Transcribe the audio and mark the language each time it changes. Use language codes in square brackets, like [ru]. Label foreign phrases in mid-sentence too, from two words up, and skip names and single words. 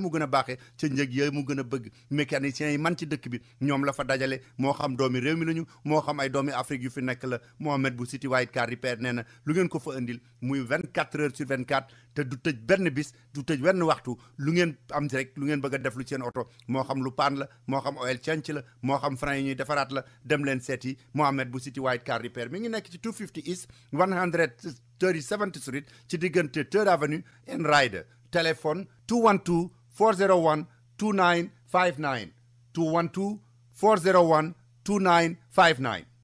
[wo] mu gën a baaxee ca njëg yooyu mu gën a bëgg mécaniciens yi man ci dëkk bi ñoom la fa dajale moo xam doomi réew mi lañu moo xam ay doomi Afrique yu fi nekk la Mohamed bu City White Car Repair nee na lu ngeen ko fa indil muy [fr] 24 heures sur [wo] 24 te du tëj benn bis du tëj wenn waxtu lu ngeen am rek lu ngeen bëgg a def lu seen oto moo xam lu paan la moo xam [en] oil change [wo] la moo xam frein yi ñuy defaraat la dem leen seeti Mohamed bu City White Car Repair mi ngi nekk ci 250 East 137th Street ci diggante 3rd Avenue and Ryder téléphone 212 401 2959 212 401 2959.